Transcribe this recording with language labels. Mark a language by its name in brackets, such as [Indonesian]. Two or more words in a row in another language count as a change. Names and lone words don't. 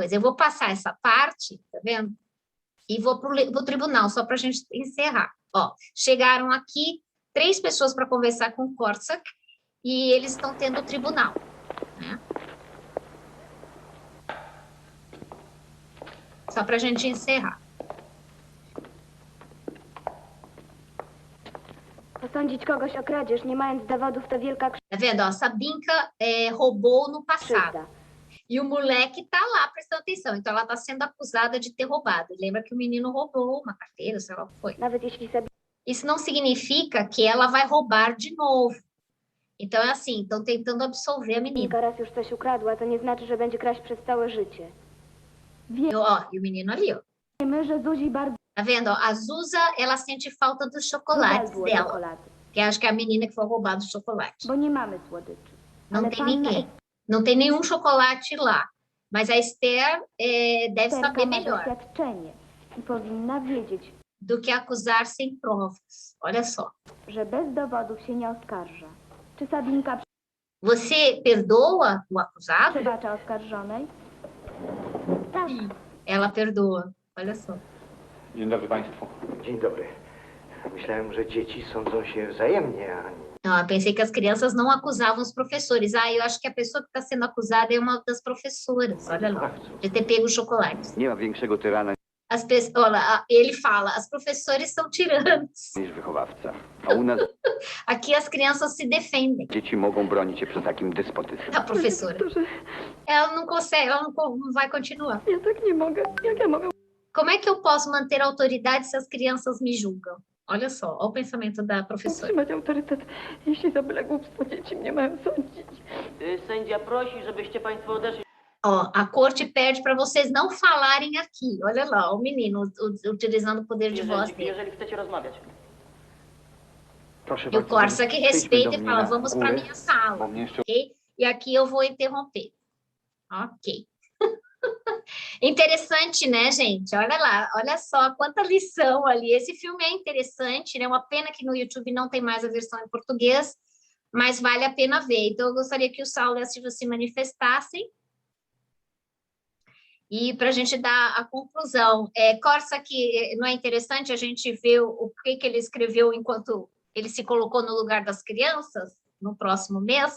[Portuguese] Eu vou passar essa parte, tá vendo? E vou para o tribunal, só para a gente encerrar. Ó, chegaram aqui 3 pessoas para conversar com o Korczak e eles estão tendo o tribunal, né? Só para a gente encerrar. [Polish] Posądzić kogoś o kradzież, nie mając dowodów, to wielka [Portuguese] Tá vendo? Ó, a Sabinka roubou no passado. [Polish] krzywda. [Portuguese] E o moleque tá lá prestando atenção. Então, ela tá sendo acusada de ter roubado. Lembra que o menino roubou uma carteira, sei lá o que foi. [Polish] Nawet jeśli sobie [Portuguese] Isso não significa que ela vai roubar de novo. Então, é assim, estão tentando absolver a menina. [Polish] kilka raz już coś ukradła, to nie znaczy, że będzie kraść przez całe życie. [Portuguese] E o menino ali, ó. [Polish] Wiemy, że Zuzi bardzo [Portuguese] Tá vendo? Ó, a Zuza, ela sente falta dos chocolates [Polish] zjadło [Portuguese] dela. [Polish] czekolady, [Portuguese] Que acho que é a menina que foi roubada o chocolate. [Polish] bo nie mamy słodyczy. [Portuguese] Não [Polish] Ale [Portuguese] tem [Polish] panna [Portuguese] ninguém. Não tem nenhum chocolate lá. Mas a Esther deve [Polish] Esterka [Portuguese] saber [Polish] ma [Portuguese] melhor [Polish] doświadczenie i powinna wiedzieć, [Portuguese] do que acusar sem provas. Olha só. [Polish] że bez dowodów się nie oskarża. Czy Sabinka [Portuguese] Você perdoa o acusado? [Polish] przebacza oskarżonej? Tak. [Portuguese] Ela perdoa. Olha só. [Polish] Dzień dobry Państwu. Dzień dobry. Myślałem, że dzieci sądzą się wzajemnie, a [Portuguese] Não, eu pensei que as crianças não acusavam os professores. Ah, eu acho que a pessoa que está sendo acusada é uma das professoras. Olha lá, de ter pego o chocolate. [Polish] Nie ma większego tyrana [Portuguese] Olha, ele fala, as professores são tiranos. [Polish] niż wychowawca. A u nas [Portuguese] Aqui as crianças se defendem. [Polish] dzieci mogą bronić się przed takim despotyzmem. [Portuguese] A professora. Ela não consegue, ela não vai continuar. [Polish] Ja tak nie mogę. Jak ja mogę? [Portuguese] Como é que eu posso manter a autoridade se as crianças me julgam? Olha só, olha o pensamento da professora. [Polish] Utrzymać autorytet, jeśli za byle głupstwo dzieci mnie mają sądzić. Sędzia prosi, żebyście Państwo odeszli. [Portuguese] Ó, a corte pede para vocês não falarem aqui. Olha lá, o menino utilizando o poder de voz dele. [Polish] Jeżeli chcecie rozmawiać. proszę [Portuguese] E o Korczak que respeita e fala, vamos para [Polish] górę, [Portuguese] minha sala, [Polish] bo mnie jeszcze [Portuguese] ok? E aqui eu vou interromper. Ok. Interessante, né, gente? Olha lá, olha só quanta lição ali. Esse filme é interessante, né? Uma pena que no YouTube não tem mais a versão em português, mas vale a pena ver. Então, eu gostaria que o Saulo e a Silvia se manifestassem. E para a gente dar a conclusão, Korczak, não é interessante a gente ver o que ele escreveu enquanto ele se colocou no lugar das crianças no próximo mês?